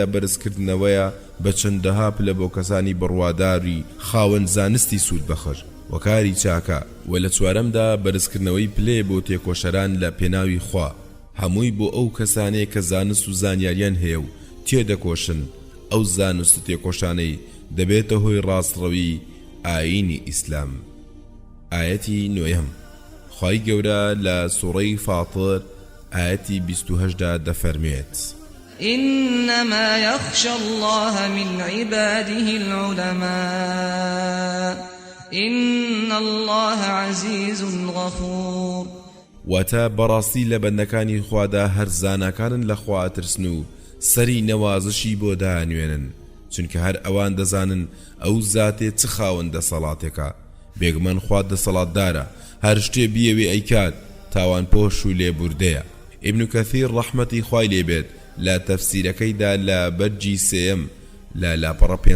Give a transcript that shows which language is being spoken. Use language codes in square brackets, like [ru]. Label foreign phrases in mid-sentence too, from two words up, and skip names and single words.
[ckb] بەرزکردنەوەیە بە چەندەها پلە بۆ کەسانی بڕواداری خاوەن زانستی سوود بەخۆش وەکاری چاکە و لە 4ەمدا بەرزکردنەوەی پلێ بۆ تێکۆشەران لە پێناوی خوا هەمووی بۆ ئەو کەسانەیە کە زانست و زانیاریان هەیە و تێدەکۆشن ئەو زانست و تێکۆشانەی دەبێتە هۆی ڕاستڕەوی ئاینی ئیسلام ئاەتی 9 خوای گەورە لە سوڕەی فاتر ئاەتی 28دا دەفەرمێت [ar] إنما يخشى الله من عباده العلماء إن الله عزيز غفور [ckb] واتە بەڕاستی لە بەندەکانی خوادا هەر زاناکانن لە خوا ترسن و سەری نەوازشی بۆ دانوێنن چونکە هەر ئەوان دەزانن ئەو زاتێ چ خاوەندە سەڵاتێکە بێگومان خوا دەسەڵاتدارە هەر شتێ بیەوێ ئەیکات تاوان پۆش و لێبوردەیە ئیبن کەثیر ڕەحمەتی خوای لێبێت لە تەفسیرەکەیدا لە بەرجی 3 لە لاپەڕە